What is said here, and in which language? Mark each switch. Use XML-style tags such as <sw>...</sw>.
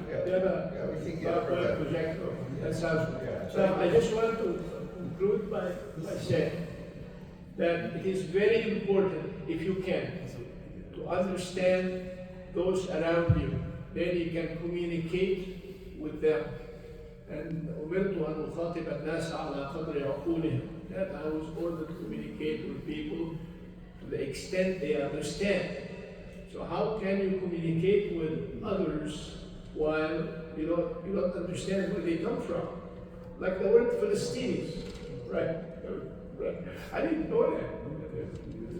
<en>We think you have a projector. That sounds good. So I just want to conclude by saying that it is very important, if you can, to understand those around you. Then you can communicate with them.</en> <ar>And أمرت أن أخاطب الناس على قدر عقولهم.</ar> <en>That I was ordered to communicate with people to the extent they understand. So how can you communicate with others while you don't understand where they come from? Like the word Philistines, right? I didn't know that.</en>